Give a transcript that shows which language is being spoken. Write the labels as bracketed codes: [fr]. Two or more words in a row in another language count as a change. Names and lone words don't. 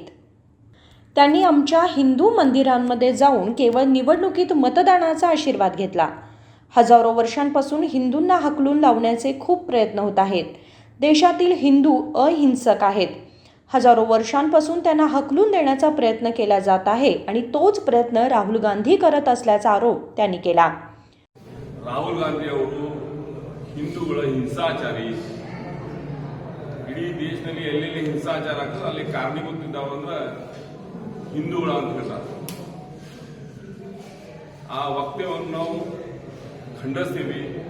[mr] त्यांनी आमच्या हिंदू मंदिरांमध्ये जाऊन केवळ निवडणुकीत मतदानाचा आशीर्वाद घेतला. हजारो वर्षांपासून हिंदूंना हकलून लावण्याचे खूप प्रयत्न होत आहेत. देशातील हिंदू अहिंसक आहेत. हजारो वर्षांपासून त्यांना हकलून देण्याचा प्रयत्न केला जात आहे आणि तोच प्रयत्न राहुल गांधी करत असल्याचा आरोप त्यांनी केला. [kn] ರಾಹುಲ್ ಗಾಂಧಿ ಅವರು ಹಿಂದೂಗಳ ಹಿಂಸಾಚಾರಿ, ಇಡೀ ದೇಶದಲ್ಲಿ ಎಲ್ಲೆಲ್ಲಿ ಹಿಂಸಾಚಾರ ಆಗ್ತದೆ ಅಲ್ಲಿ ಕಾರಣೀಭೂತಿದ್ದವರು ಅಂದ್ರೆ ಹಿಂದೂಗಳ ಅಂತ ಹೇಳ್ತಾರೆ. ಆ ವಕ್ತವ್ಯವನ್ನು ನಾವು ಖಂಡಿಸ್ತೀವಿ.